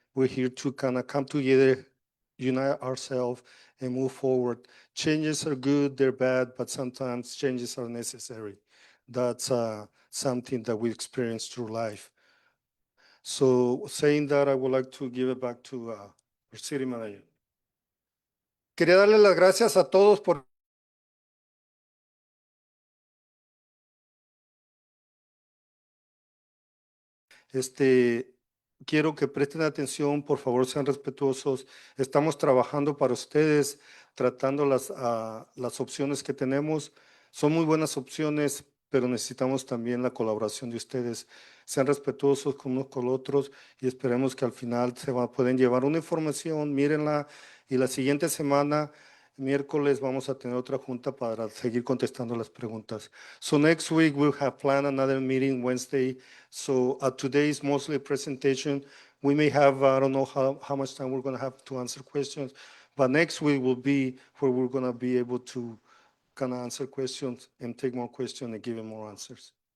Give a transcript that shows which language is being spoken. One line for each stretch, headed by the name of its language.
English: We're here to kind of come together, unite ourselves, and move forward. Changes are good, they're bad, but sometimes changes are necessary. That's something that we experience through life. So saying that, I would like to give it back to our city manager.
Spanish: Quería darle las gracias a todos por quiero que presten atención, por favor, sean respetuosos. Estamos trabajando para ustedes, tratando las opciones que tenemos. Son muy buenas opciones, pero necesitamos también la colaboración de ustedes. Sean respetuosos con unos con otros y esperemos que al final pueden llevar una información, mírenla y la siguiente semana, miércoles, vamos a tener otra junta para seguir contestando las preguntas.
English: So next week we'll have planned another meeting Wednesday. So today is mostly a presentation. We may have, I don't know how much time we're going to have to answer questions, but next week will be where we're going to be able to kind of answer questions and take more questions and give you more answers.